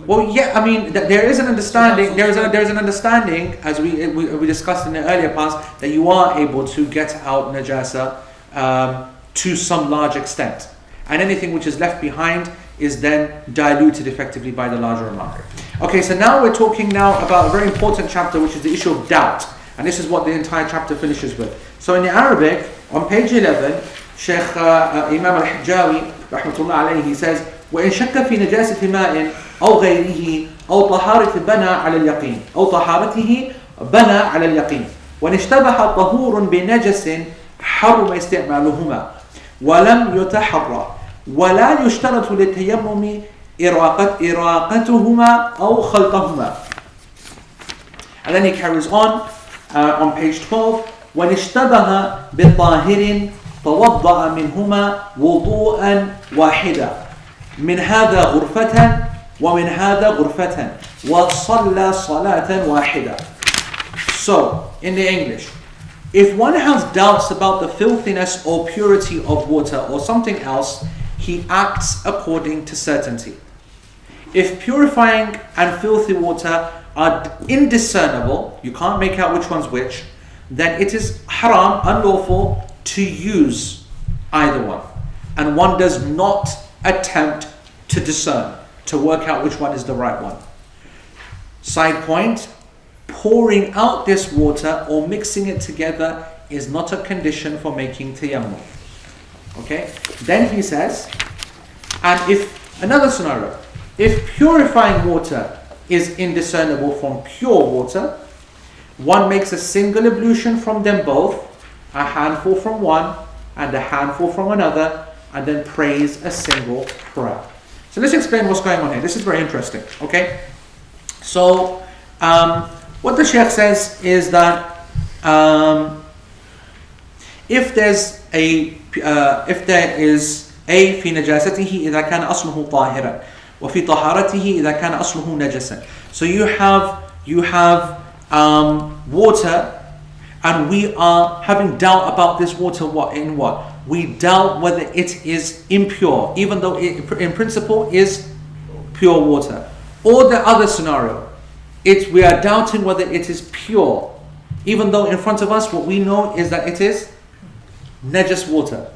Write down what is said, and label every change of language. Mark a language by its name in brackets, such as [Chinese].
[English] Well, yeah, I mean, there is an understanding. There is an understanding, as we discussed in the earlier past, that you are able to get out najasa to some large extent, and anything which is left behind is then diluted effectively by the larger amount. Okay, so now we're talking now about a very important chapter, which is the issue of doubt, and this is what the entire chapter finishes with. So in the Arabic, on page 11, Sheikh Imam al-Hijjawi rahmatullah alayhi, he says, [Arabic] وإن شك في نجاسة ماء أو غيره أو طهارة بنى على اليقين أو طهارته بنى على اليقين وإن اشتبه طهور بنجس حرم استعمالهما ولم يتحرى ولا يشترط للتيمم إراقتهما أو خلطهما. [English] And then he carries on page 12, [Arabic] وإن اشتبه بطاهر توضأ منهما وضوءا واحدا من هذا غرفة ومن هذا غرفة وصلى صلاة واحدة. [English] So, in the English, if one has doubts about the filthiness or purity of water or something else, he acts according to certainty. If purifying and filthy water are indiscernible, you can't make out which one's which, then it is haram, unlawful, to use either one. And one does not attempt to discern, to work out which one is the right one. Side point, pouring out this water or mixing it together is not a condition for making tayammum. Okay? Then he says, and if, another scenario, if purifying water is indiscernible from pure water, one makes a single ablution from them both, a handful from one and a handful from another, and then prays a single prayer. So let's explain what's going on here. This is very interesting. Okay? So, what the Shaykh says is that if there is [Arabic] في نجاسته إذا كان أصله طاهرا وفي طهارته إذا كان أصله نجسا. [English] So you have water, and we are having doubt about this water. What? We doubt whether it is impure, even though it in principle is pure water. Or the other scenario, we are doubting whether it is pure, even though in front of us what we know is that it is najas water.